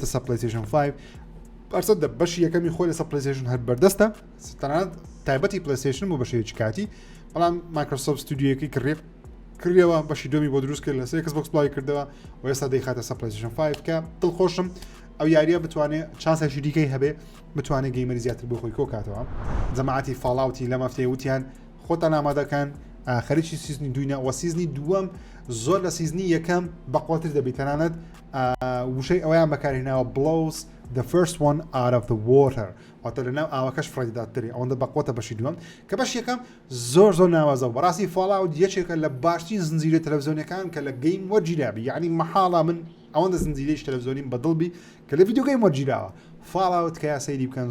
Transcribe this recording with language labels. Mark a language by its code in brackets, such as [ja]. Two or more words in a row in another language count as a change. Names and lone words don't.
[ckb] سەر PlayStation 5 ئەرسەد بەشی یەکەمی خۆی لەسەر PlayStation هەر بەردەستە تەنانەت تایبەتی PlayStation بۆ بەشەیەکی کاتی بەڵام Microsoft ستودیۆیەکی کڕیەوە بەشی دومی بۆ دروست کرد لەسەر Xbox بڵاوی کردەوە و ئێستا دەیخاتە سەر PlayStation 5 کە دڵخۆشم ئەو یاریە بتوانێت چانسێکی دیکەی هەبێ بتوانێت گەیمەری زیاتر بۆ خۆی کۆکاتەوە جەماعەتی فاڵاوتی لەم هەفتەیە وتیان خۆتان ئامادەکەن خەریکی سیزنی دوینە و سیزنی دووەم زۆر لە سیزنی یەکەم بەقوڵتر دەبێت تەنانەت وشەی ئەویان بەکارهێناوە [en] blows the first one out of the water [ckb] واتە لەناو ئاوەکەش فڕێدادتری ئەوەندە بەقوتە بەشی دووەم کە بەش یەکەم زۆر ناوازە و بەڕاستی فاڵاوت یەکێکە لە باشترین زنجیرە تەلەڤیزیۆنیەکان کە لە گەیم وەرگیرابی یعنی مەحاڵە من ئەوەندە زنجیرەی تەلەڤیزیۆنیم بەدڵبی کە لە ڤیدیۆ گەیم وەرگیراوە فاڵاوت کە یا سەیری بکەن